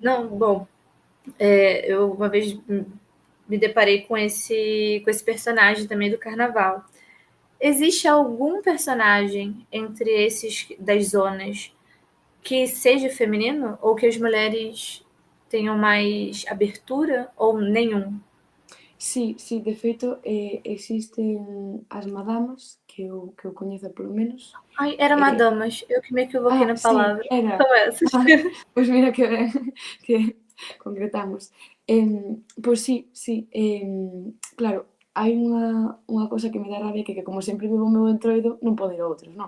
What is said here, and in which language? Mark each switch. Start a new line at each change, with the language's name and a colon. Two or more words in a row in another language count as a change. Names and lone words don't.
Portuguese: Não, bom, eu uma vez me deparei com esse personagem também do Carnaval. Existe algum personagem entre esses das zonas que seja feminino ou que as mulheres tenham mais abertura ou nenhum?
Galician: Sí, de feito existen as madamas que eu coñezo polo menos.
Portuguese: Ai, era madamas, eu que me equivoquei na palavra.
Galician: Sí, era.
Portuguese: São essas.
Galician: Pois mira que ben que concretamos. Pois sí, claro, hai unha cousa que me dá rabia que como sempre vivo o meu entroido non podo ir a outros, non?